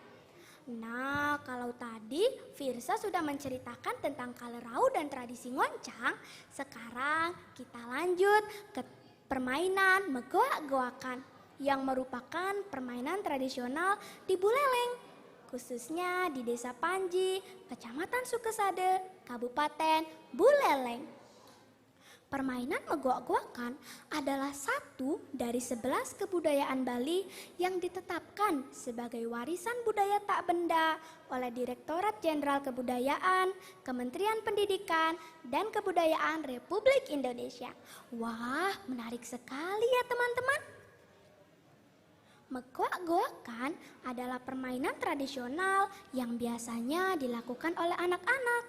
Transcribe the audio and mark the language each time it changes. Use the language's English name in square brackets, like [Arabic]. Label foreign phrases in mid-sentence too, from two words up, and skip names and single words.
[Indonesian] Nah, kalau tadi Firsa sudah menceritakan tentang Kalerau dan tradisi ngoncang, sekarang kita lanjut ke permainan megoak-goakan yang merupakan permainan tradisional di Buleleng, khususnya di Desa Panji, Kecamatan Sukesade, Kabupaten Buleleng. Permainan megoak-goakan adalah satu dari 11 kebudayaan Bali yang ditetapkan sebagai warisan budaya tak benda oleh Direktorat Jenderal Kebudayaan, Kementerian Pendidikan dan Kebudayaan Republik Indonesia. Wah, menarik sekali ya teman-teman. Megoak-goakan adalah permainan tradisional yang biasanya dilakukan oleh anak-anak.